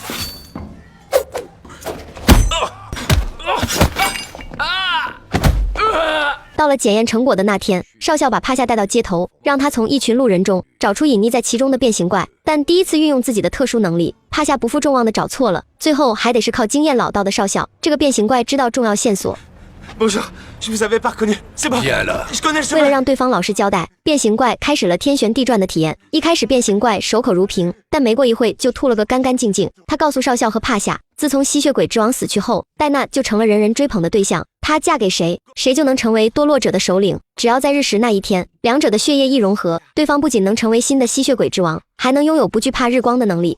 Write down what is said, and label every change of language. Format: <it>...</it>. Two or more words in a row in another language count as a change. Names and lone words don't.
<zh>到了检验成果的那天，少校把帕夏带到街头，让他从一群路人中找出隐匿在其中的变形怪。但第一次运用自己的特殊能力，帕夏不负众望的找错了，最后还得是靠经验老道的少校。这个变形怪知道重要线索。</zh> <fr>Bonjour, je vous avais pas reconnu. C'est bon. Viens là. Je connais le chemin.</fr> <zh>为了让对方老实交代，变形怪开始了天旋地转的体验。一开始变形怪守口如瓶，但没过一会就吐了个干干净净。他告诉少校和帕夏，自从吸血鬼之王死去后，戴娜就成了人人追捧的对象。她嫁给谁，谁就能成为堕落者的首领。只要在日食那一天，两者的血液一融合，对方不仅能成为新的吸血鬼之王，还能拥有不惧怕日光的能力。</zh>